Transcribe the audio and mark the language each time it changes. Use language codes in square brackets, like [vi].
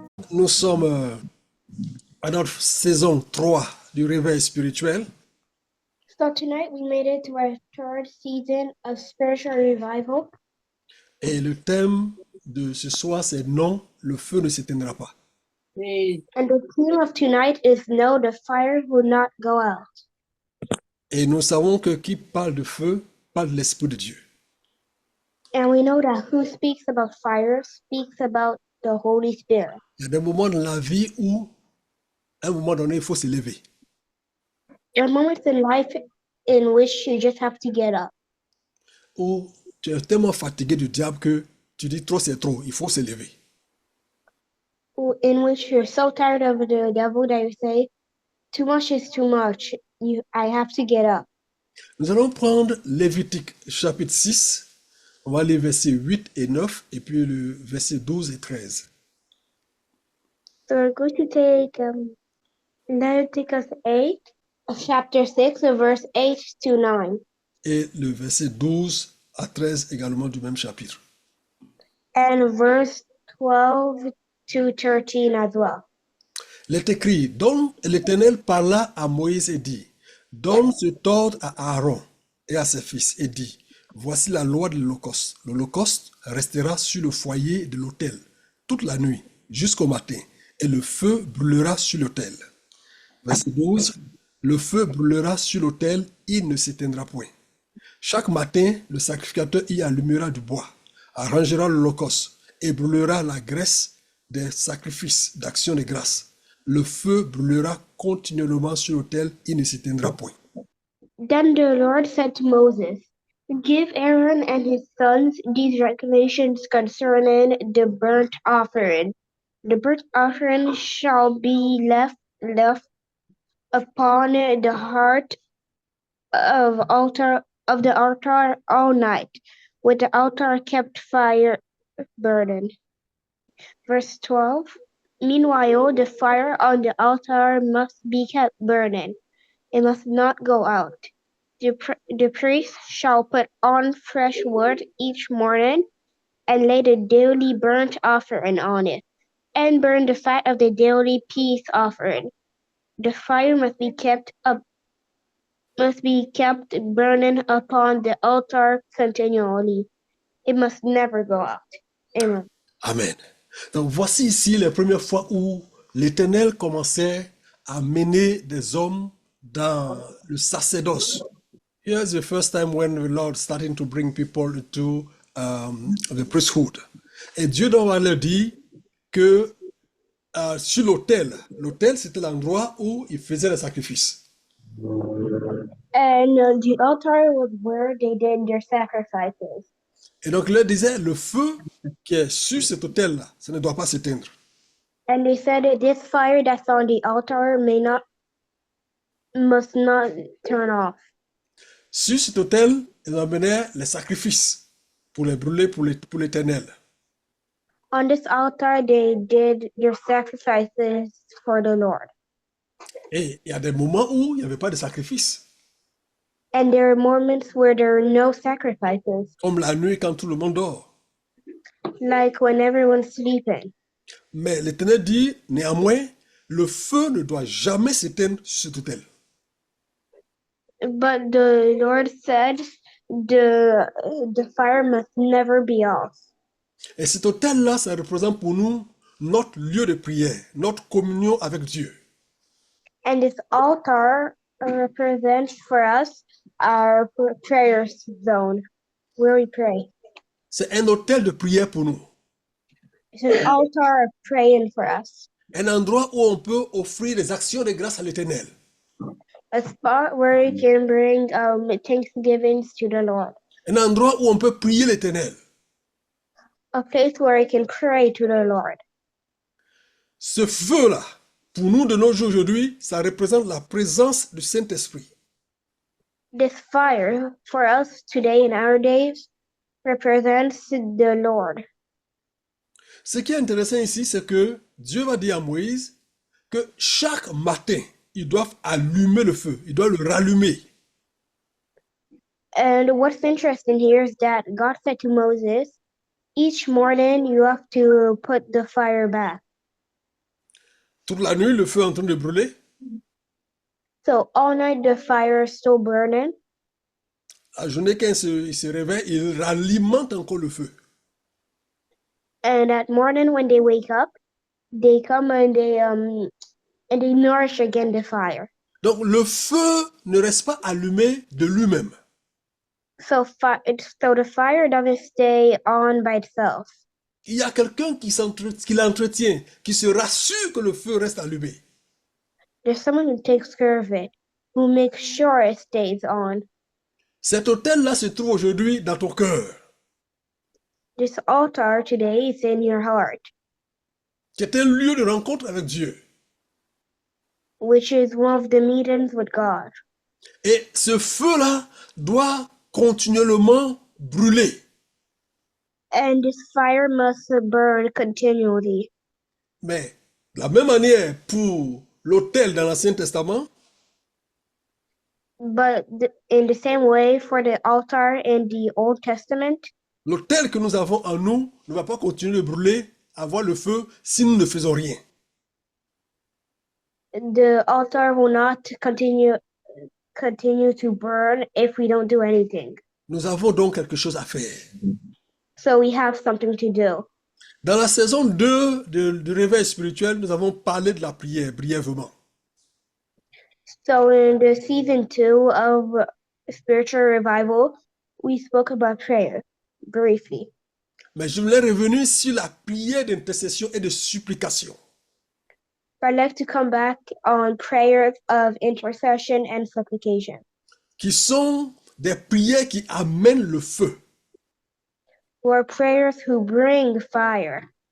[fr] Nous sommes à notre saison 3 du réveil spirituel. [en] So tonight we made it to our third season of spiritual revival. [fr] Et le thème de ce soir, c'est non, le feu ne s'éteindra pas. [en] And the theme of tonight is no, the fire will not go out. [fr] Et nous savons que qui parle de feu parle de l'Esprit de Dieu. [en] And we know that who speaks about fire speaks about the Holy Spirit. [fr] Il y a des moments dans la vie où, à un moment donné, il faut se lever. [en] There are moments in life in which you just have to get up. [fr] Où tu es tellement fatigué du diable que tu dis trop c'est trop, il faut se lever. [en] In which you're so tired of the devil that you say, too much is too much. I have to get up. [fr] Nous allons prendre Lévitique chapitre 6. On va lire versets 8 et 9 et puis le verset 12 et 13. [en] So we're going to take Leviticus 8, chapter 6, verse 8 to 9. [fr] Et le verset 12 à 13 également du même chapitre. [en] And verse 12 to 13 as well. [fr] Il est écrit, l'Éternel parla à Moïse et dit, donne cet ordre à Aaron et à ses fils et dit, voici la loi de l'Holocauste. L'Holocauste restera sur le foyer de l'autel toute la nuit jusqu'au matin et le feu brûlera sur l'autel. Verset 12, le feu brûlera sur l'autel, il ne s'éteindra point. Chaque matin, le sacrificateur y allumera du bois, arrangera l'Holocauste et brûlera la graisse des sacrifices d'action de grâce. Le feu brûlera continuellement sur l'autel, il ne s'éteindra point. [en] Then the Lord said to Moses, give Aaron and his sons these regulations concerning the burnt offering. The burnt offering shall be left upon the heart of the altar all night, with the altar kept fire burning. Verse 12. Meanwhile, the fire on the altar must be kept burning. It must not go out. The priest shall put on fresh wood each morning and lay the daily burnt offering on it, and burn the fat of the daily peace offering. The fire must be kept burning upon the altar continually. It must never go out. Amen. Amen. [fr] Donc voici ici les premières fois où l'Éternel commençait à mener des hommes dans le sacerdoce. [en] Here's the first time when the Lord starting to bring people to the priesthood. [fr] Et Dieu donc va leur dire que sur l'autel c'était l'endroit où ils faisaient les sacrifices. [en] And the altar was where they did their sacrifices. [fr] Et donc il leur disait, le feu qui est sur cet autel-là, ça ne doit pas s'éteindre. [en] And they said this fire that's on the altar must not turn off. [fr] Sur cet autel, ils amenaient les sacrifices pour les brûler pour l'Éternel. [en] On this altar, they did their sacrifices for the Lord. [fr] Et il y a des moments où il n'y avait pas de sacrifice. [en] And there are moments where there are no sacrifices, [fr] Comme la nuit quand tout le monde dort. [en] like when everyone's sleeping. [fr] Mais l'Éternel dit, néanmoins, le feu ne doit jamais s'éteindre sur cet autel. [en] But the Lord said the fire must never be off. [fr] Et cet autel-là, ça représente pour nous notre lieu de prière, notre communion avec Dieu. [en] And this altar represents for us our prayer zone, where we pray. [fr] C'est un autel de prière pour nous. [en] It's an altar of praying for us. [fr] Un endroit où on peut offrir des actions de grâce à l'Éternel. [en] A spot where you can bring thanksgivings to the Lord. [fr] Un endroit où on peut prier l'Éternel. [en] A place where you can pray to the Lord. [fr] Ce feu-là, pour nous de nos jours aujourd'hui, ça représente la présence du Saint-Esprit. [en] This fire, for us today in our days, represents the Lord. [fr] Ce qui est intéressant ici, c'est que Dieu va dire à Moïse que chaque matin, ils doivent allumer le feu, ils doivent le rallumer. [en] And what's interesting here is that God said to Moses, each morning you have to put the fire back. [fr] Toute la nuit, le feu est en train de brûler. [en] So all night the fire is still burning. [fr] La journée, quand il se réveille, il alimente encore le feu. [en] And at morning when they wake up, they come and they nourish again the fire. [fr] Donc, le feu ne reste pas allumé de lui-même. [en] So the fire doesn't stay on by itself. [fr] Il y a quelqu'un qui l'entretient, qui se rassure que le feu reste allumé. [en] There's someone who takes care of it, who makes sure it stays on. [fr] Cet autel-là se trouve aujourd'hui dans ton cœur. [en] This altar today is in your heart, [fr] C'est un lieu de rencontre avec Dieu. [en] which is one of the meetings with God. [fr] Et ce feu-là doit continuellement brûler. [en] And this fire must burn continually. [fr] Mais de la même manière pour l'autel dans l'Ancien Testament, [en] But in the same way for the altar in the Old Testament, [fr] l'autel que nous avons en nous ne va pas continuer de brûler, avoir le feu, si nous ne faisons rien. [en] the altar will not continue to burn if we don't do anything. [fr] Nous avons donc quelque chose à faire. [en] So we have something to do. [fr] Dans la saison 2 de réveil spirituel, nous avons parlé de la prière brièvement. [en] So in the season 2 of spiritual revival, we spoke about prayer briefly. [fr] Mais je voulais revenir sur la prière d'intercession et de supplication. [en] I'd like to come back on prayer of intercession and supplication, [fr] Qui sont des prières qui amènent le feu. [en] who are prayers who bring fire.